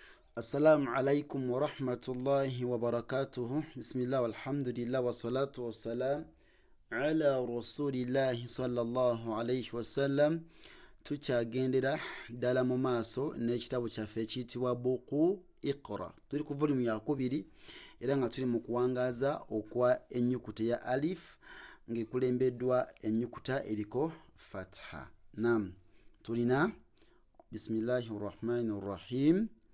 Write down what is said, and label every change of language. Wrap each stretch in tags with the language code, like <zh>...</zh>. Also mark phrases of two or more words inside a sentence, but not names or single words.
<ar>السلام عليكم ورحمة الله وبركاته. بسم الله والحمد لله والصلاة والسلام على رسول الله صلى الله عليه وسلم.</ar> <lg>Tukyagendera ddala mu maaso n'ekitabo kyaffe ekiyitibwa buku Iqra. Tuli ku volume ya 2 era nga tuli mu kuwangaaza okwa ennyukuta ya alif ng'ekulembeddwa ennyukuta eriko fatha. Nam tulina</lg> <ar>بسم الله الرحمن الرحيم.</ar>